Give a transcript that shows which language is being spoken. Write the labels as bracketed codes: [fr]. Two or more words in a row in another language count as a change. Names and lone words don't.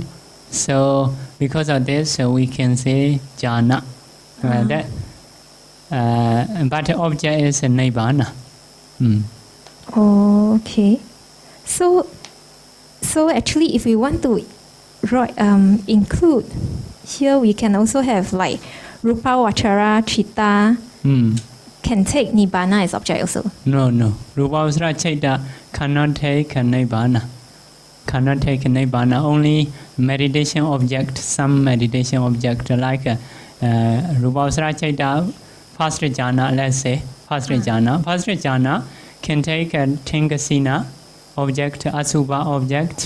[en] So because of this, we can say jhana. But the object is nibbana. Oh, okay. So actually, if we want to include here, we can also have like [pi] rupa, vachara, chitta [en] can take nibbana as object also. No. [pi] Rupavasara chaita [en] cannot take nibbana. Cannot take nibbana. Only meditation object, some meditation object like [pi] Rupavasara chaita, [en] first jhana, let's say, first jhana. First jhana can take a Tingasina object, Asubha object.